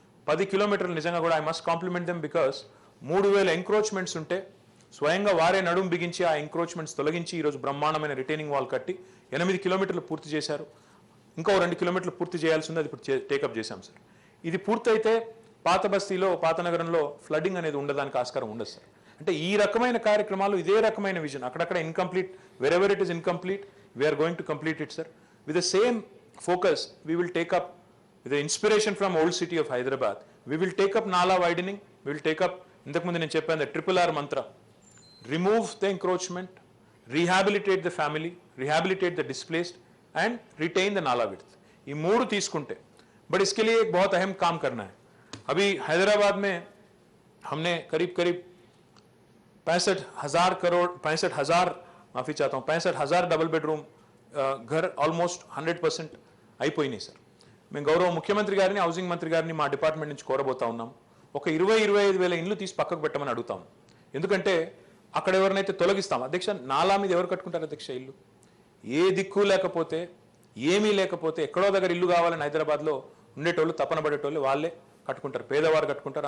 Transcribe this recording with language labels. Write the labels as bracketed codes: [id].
[te] 10 కిలోమీటర్లు నిజంగా కూడా [en] I must compliment them because [te] 3,000 encroachments ఉంటే స్వయంగా వారే నడుము బిగించి ఆ ఎంక్రోచ్మెంట్స్ తొలగించి ఈరోజు బ్రహ్మాండమైన రిటైనింగ్ వాల్ కట్టి 8 కిలోమీటర్లు పూర్తి చేశారు. ఇంకో 2 కిలోమీటర్లు పూర్తి చేయాల్సి ఉంది, అది ఇప్పుడు టేకప్ చేశాం సార్. ఇది పూర్తయితే పాత బస్తీలో, పాత నగరంలో ఫ్లడింగ్ అనేది ఉండడానికి ఆస్కారం ఉండదు సార్. అంటే ఈ రకమైన కార్యక్రమాలు, ఇదే రకమైన విజన్ అక్కడక్కడ incomplete, [en] wherever it is incomplete we are going to complete it [te] sir. [en] with the same focus we will take up with the inspiration from old city of Hyderabad, we will take up Nala widening, we will take up, [te] ఇంతకుముందు నేను చెప్పాను, [en] the RRR mantra, remove the encroachment, rehabilitate the family, rehabilitate the displaced and retain the Nala width. [hi] ये 3 [te] తీసుకుంటే, [hi] but इसके लिए एक बहुत अहम काम करना है. अभी हैदराबाद में हमने करीब 65,000 माफी चाहता हूँ 65,000 डबल बेडरूम घर ऑलमोस्ट 100% [te] అయిపోయినాయి సార్. మేము గౌరవ ముఖ్యమంత్రి గారిని, హౌసింగ్ మంత్రి గారిని మా డిపార్ట్మెంట్ నుంచి కోరబోతా ఉన్నాం. ఒక 20-25 వేల ఇండ్లు తీసి పక్కకు పెట్టమని అడుగుతాం. ఎందుకంటే అక్కడ ఎవరినైతే తొలగిస్తాం అధ్యక్ష, నాలా మీద ఎవరు కట్టుకుంటారు అధ్యక్ష ఇల్లు? ఏ దిక్కు లేకపోతే, ఏమీ లేకపోతే, ఎక్కడో దగ్గర ఇల్లు కావాలని హైదరాబాద్లో ఉండేటోళ్ళు, తపన పడేటోళ్ళు వాళ్ళే కట్టుకుంటారు, పేదవారు కట్టుకుంటారు.